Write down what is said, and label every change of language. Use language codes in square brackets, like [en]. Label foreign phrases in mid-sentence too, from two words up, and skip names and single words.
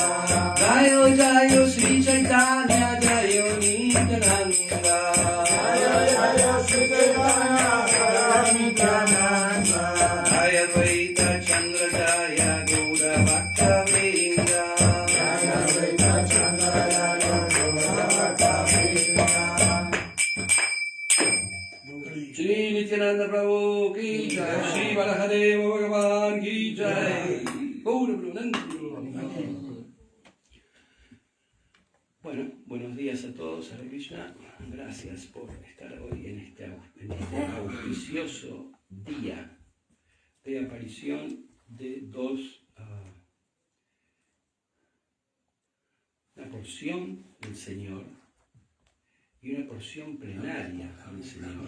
[sa] Jayo Jayo Shri Chaitanya Jayo Nityananda Jayo Jayo Shri Chaitanya Jayo Nityananda Jaya Advaita Chandra Jaya Gaura Bhakta Vrinda Jaya Advaita Chandra Jaya Gaura Bhakta Vrinda Shri Nityananda Prabhu ki jai, Shri Balahadeva Bhagavan ki jai. Gaura Brahmananda. [es] Bueno, buenos días a todos, Hare Krishna. Gracias por estar hoy en este auspicioso día de aparición de una porción del Señor y una porción plenaria del Señor.